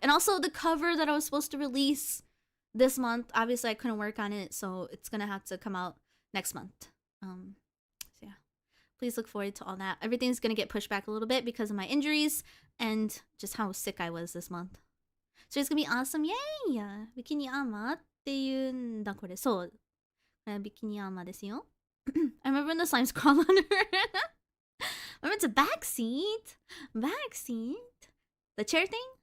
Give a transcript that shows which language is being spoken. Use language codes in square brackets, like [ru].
[en] And also the cover that I was supposed to release this month, obviously I couldn't work on it, so it's gonna have to come out next month. So yeah, please look forward to all that. Everything's gonna get pushed back a little bit because of my injuries and just how sick I was this month. So it's gonna be awesome. Yay! [ja] Bikini Ama っていうんだこれ。そう。 [en] Bikini Ama [ja] ですよ。 [en] I remember when the slimes crawl on her. Remember, it's a backseat. The chair thing.